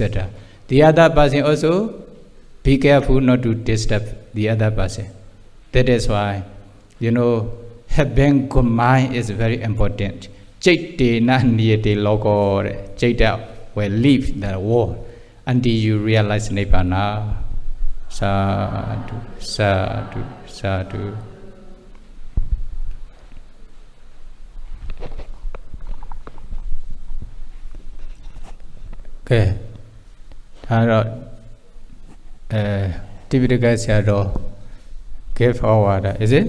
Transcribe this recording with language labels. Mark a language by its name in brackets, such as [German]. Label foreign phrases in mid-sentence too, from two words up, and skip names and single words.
[English] The other person also be careful not to disturb the other person. That is why, having good mind is very important. [Pali] Chaite na niyate logo, [English] chaita will leave the world until you realize Nibbana. [Pali] Sadhu, sadhu, sadhu. [English] Okay. Typical Sayadaws gave Ovada, is it?